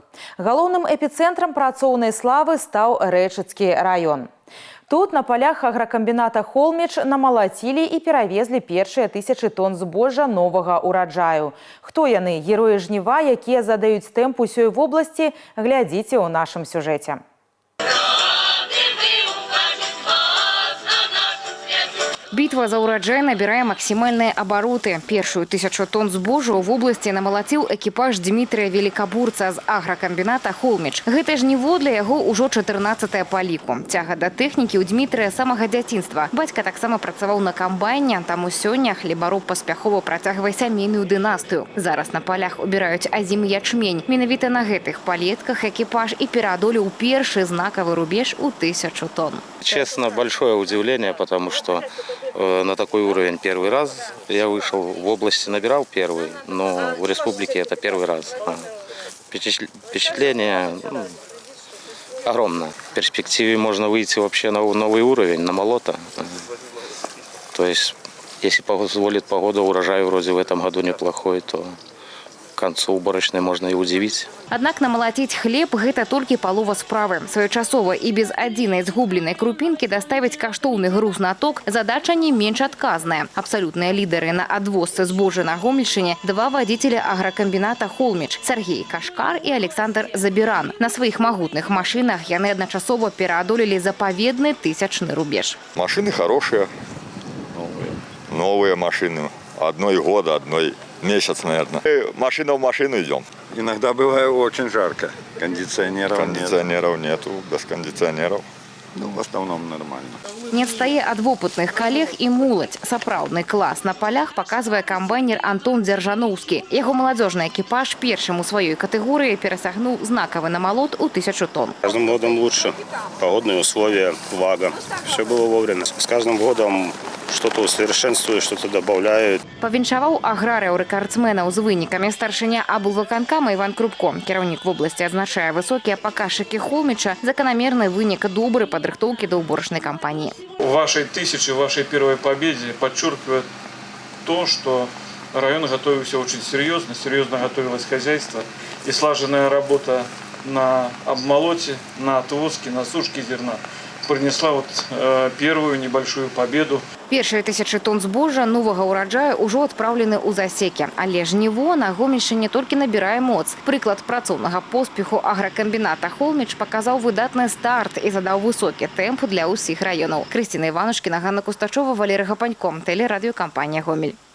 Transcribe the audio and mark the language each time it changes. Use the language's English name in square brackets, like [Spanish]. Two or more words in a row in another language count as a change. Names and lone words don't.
[Belarusian] Галоўным эпіцэнтрам працоўнай славы стаў Рэчыцкі раён. Тут на полях агракамбіната «Холміч» намалацілі і перавезлі першыя 1000 тонн збожжа новага ўраджаю. Хто яны? Героі жніва, якія задаюць тэмп усёй вобласці, глядзіце ў нашым сюжэце. [Russian] Битва за урожай набирае максимальные обороты. [Belarusian] Першую 1000 тонн збожжа [Russian] в области [Belarusian] намалаціў экіпаж Дмітрия Великабурца з агракамбіната «Холміч». Гэта жніво для яго ўжо 14-е па ліку. Цяга да тэхнікі ў Дмітрия самага дзяцінства. Бацька таксама працаваў на камбайне, таму сёння хлебароб паспяхова працягвае сямейную дынастыю. Зараз на полях убіраюць азімы ячмень. Менавіта на гэтых палетках экіпаж і пераадолеў першы знакавы рубеж у 1000 тонн. [Russian] Честно, большое удивление, потому что на такой уровень первый раз я вышел. В области набирал первый, но в республике это первый раз. Впечатление огромное. В перспективе можно выйти вообще на новый уровень, на молота. То есть, если позволит погода, урожай вроде в этом году неплохой, то к концу уборочной можно и удивить. [Belarusian] Аднак намалаціць хлеб – гэта толькі палова справы. Своечасова і без адзінай згубленай крупінкі даставіць каштоўны груз на ток задача не менш адказная. Абсалютныя лідары на адвозцы збожжа на Гомельшчыне – 2 вадзіцеля агракамбіната «Холміч» – Сергей Кашкар і Александр Забіран. На сваіх магутных машинах яны адначасова пераадолелі запаведны 1000-ны рубеж. [Russian] Машины хорошие, новые машины. Одной года, одной месяц, наверное. Машина в машину идем. Иногда бывает очень жарко. Кондиционеров нету, без кондиционеров. Ну, в основном нормально. [Belarusian] Не адстае ад вопытных калег і моладзь. Сапраўдны клас на полях паказвае камбайнер Антон Дзяржаноўскі. Яго маладзёжны экіпаж першым у сваёй катэгорыі перасягнуў знакавы намалот у 1000 тонн. [Russian] Каждым годом лучше. Погодные условия, влага. Все было вовремя. С каждым годом что-то усовершенствуют, что-то добавляют. [Belarusian] Павіншаваў аграрыяў-рэкардсменаў з вынікамі старшыня аблвыканкама Іван Крупко. Кіраўнік вобласці адзначае высокія паказчыкі «Холміча», закономерны вынік добрай падрыхтоўкі да ўборачнай кампаніі. [Russian] В вашей 1000, в вашей первой победе подчеркивает то, что район готовился очень серьезно готовилось хозяйство. И слаженная работа на обмолоте, на отвозке, на сушке зерна принесла первую небольшую победу. [Belarusian] Першыя 1000 тонн збожжа новага ўраджаю ўжо адпраўлены ў засекі. Але жніво на Гомельшчыне толькі набірае моц. Прыклад працоўнага поспеху агракамбіната «Холміч» паказаў выдатны старт і задаў высокі тэмп для ўсіх раёнаў. Крысціна Іванушкіна, Ганна Кустачова, Валерий Гапанько, тэлерадыёкампанія «Гомель».